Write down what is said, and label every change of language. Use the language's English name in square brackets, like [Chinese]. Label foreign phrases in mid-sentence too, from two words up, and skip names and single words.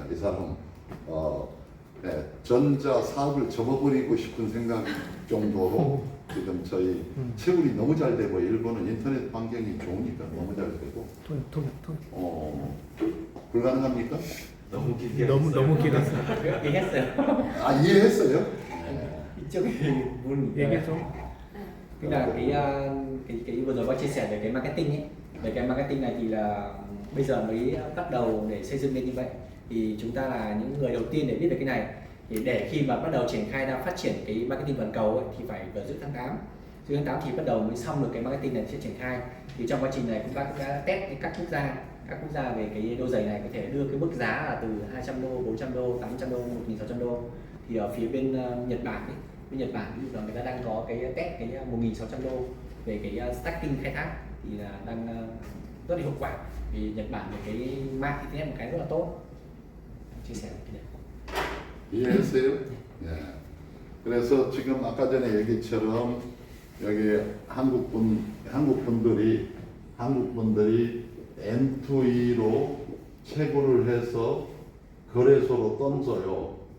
[Korean] 이 사람 전자 사업을 접어버리고 싶은 생각 정도로 지금 저희 채굴이 너무 잘 되고 일본은 인터넷 환경이 좋으니까 너무 잘 되고 불가능합니까? 너무 길게 너무 길었어. 얘기했어요. 아 이해했어요? [Vietnamese] Trước khi muốn [Korean] 얘기해 줘. [Vietnamese] tức là cái vừa rồi bác chia sẻ về cái marketing ấy, về cái marketing này thì là bây giờ mới bắt đầu để xây dựng lên như vậy, thì chúng ta là những người đầu tiên để biết về cái này, thì để khi mà bắt đầu triển khai ra phát triển cái marketing toàn cầu ấy, thì phải vào giữa tháng 8 thì bắt đầu mới xong được cái marketing này sẽ triển khai. Thì trong quá trình này chúng ta cũng đã test với các quốc gia các quốc gia về cái đôi giày này có thể đưa cái mức giá là từ 200 đô, 400 đô, 800 đô, 1.600 đô. Thì ở phía bên Nhật Bản ấy, bên Nhật Bản ví dụ là người ta đang có cái test cái 1.600 đô về cái stacking khai thác thì là đang rất là hiệu quả, vì Nhật Bản về cái marketing một cái rất là tốt. chia sẻ cái này. [Korean] 이해했어요? 예. 그래서 지금 아까 전에 얘기처럼 여기 한국 분들이 M2E로 채굴을 해서 거래소로 던져요.